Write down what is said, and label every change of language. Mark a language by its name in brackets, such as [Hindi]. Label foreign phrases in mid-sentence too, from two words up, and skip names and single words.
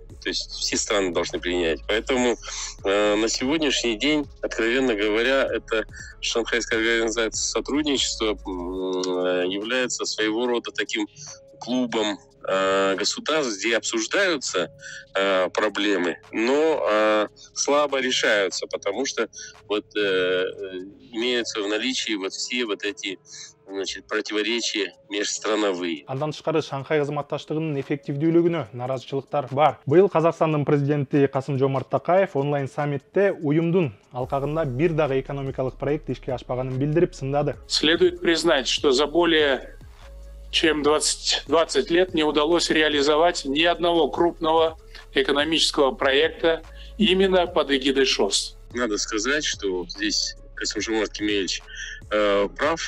[Russian] То есть все страны должны принять. Поэтому на сегодняшний день, откровенно говоря, это Шанхайская организация сотрудничества является своего рода таким клубом государств, где обсуждаются проблемы, но слабо решаются, потому что вот имеются в наличии вот все вот эти, значит, противоречия межстрановые. [Kyrgyz] Андан тышкары Шанхай кызматташтыгынын эффективдүүлүгүнө наразычылыктар бар. Быйыл Казакстандын президенти Касым-Жомарт Такаев онлайн саммитте уюмдун алкагында бир дагы экономикалык проект ишке ашпаганын билдирип сындады. [Russian] Следует признать, что за более чем 20 лет не удалось реализовать ни одного крупного экономического проекта именно под эгидой ШОС. Надо сказать, что здесь Касым-Жомарт Кемелевич прав.